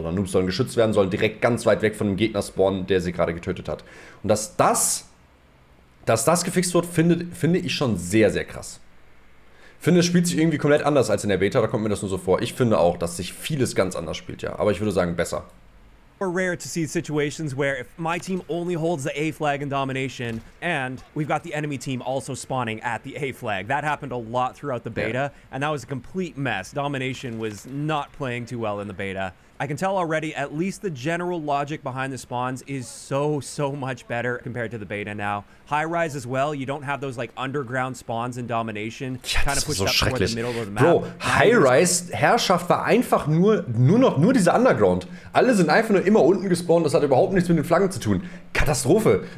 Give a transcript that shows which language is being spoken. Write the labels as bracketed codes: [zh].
[de] Sondern Noobs sollen geschützt werden, sollen direkt ganz weit weg von dem Gegner spawnen, der sie gerade getötet hat. Und dass das gefixt wird, finde ich schon sehr, sehr krass. Ich finde, es spielt sich irgendwie komplett anders als in der Beta, da kommt mir das nur so vor. Ich finde auch, dass sich vieles ganz anders spielt, ja. Aber ich würde sagen, besser. [en] More rare to see situations where if my team only holds the A flag in Domination and we've got the enemy team also spawning at the A flag. That happened a lot throughout the beta, and that was a complete mess. Domination was not playing too well in the beta. I can tell already, at least the general logic behind the spawns is so much better compared to the beta now. High Rise as well, you don't have those like underground spawns in Domination. [de] Ja, das ist so schrecklich. Bro, High Rise Herrschaft war einfach nur dieser Underground. Alle sind einfach nur immer unten gespawnt, das hat überhaupt nichts mit den Flaggen zu tun. Katastrophe.